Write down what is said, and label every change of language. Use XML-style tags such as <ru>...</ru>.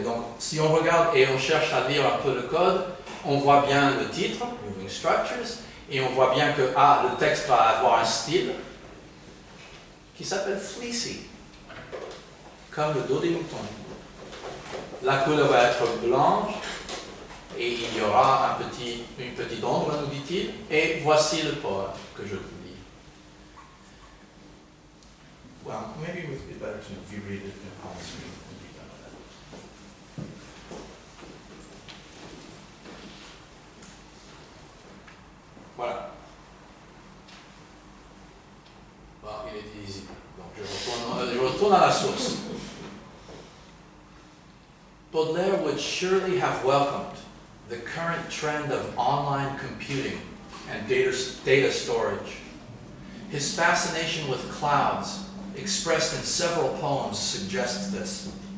<fr>Donc, si on regarde et on cherche à lire un peu le code, on voit bien le titre, Moving Structures, et on voit bien que le texte va avoir un style qui s'appelle Fleecy, comme le dos des moutons. La couleur va être blanche, et il y aura une petite ombre, nous dit-il, et voici le poème que je vous lis.</fr> <en>Well, maybe it would be better if you read it on the screen when you're done with that.</en> <fr>Voilà. Bon, il est illisible. Donc je retourne à la source.</fr> <en>Baudelaire would surely have welcomed the current trend of online computing and data storage. His fascination with clouds, expressed in several poems, suggests this.</en>